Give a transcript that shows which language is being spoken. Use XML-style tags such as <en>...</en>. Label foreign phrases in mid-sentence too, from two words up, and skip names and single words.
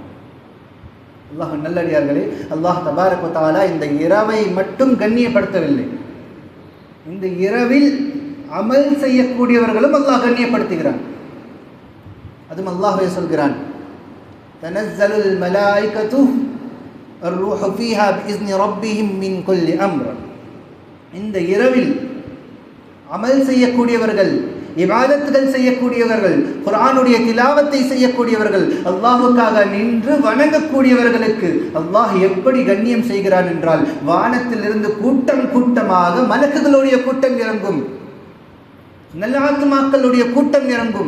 <ta>அல்லாஹ் நல்லடியார்களே, அல்லாஹ்</ta> <ar>تبارك وتعالى</ar> <ta>இந்த இரவை மட்டும் கண்ணியப்படுத்தவில்லை, இந்த இரவில் அமல் செய்யக்கூடியவர்களும் அல்லாஹ் கண்ணியப்படுத்துகிறான். அதுவும் அல்லாஹ்வே சொல்கிறான்,</ta> <ar>تنزل الملائكة الروح فيها بإذن ربهم من كل أمر.</ar> <ta>இந்த இரவில் அமல் செய்யக்கூடியவர்கள் இபாதத்துகள் செய்யக்கூடியவர்கள், குர்ஆனுடைய திலாவத்தை செய்யக்கூடியவர்கள், அல்லாஹ்வுக்காக நின்று வணங்கக்கூடியவர்களுக்கு அல்லாஹ் எப்படி கண்ணியம் செய்கிறான் என்றால், வானத்திலிருந்து கூட்டம் கூட்டமாக மலக்குகளுடைய கூட்டம் இறங்கும், நல்ல ஆத்துமாக்களுடைய கூட்டம் இறங்கும்.</ta>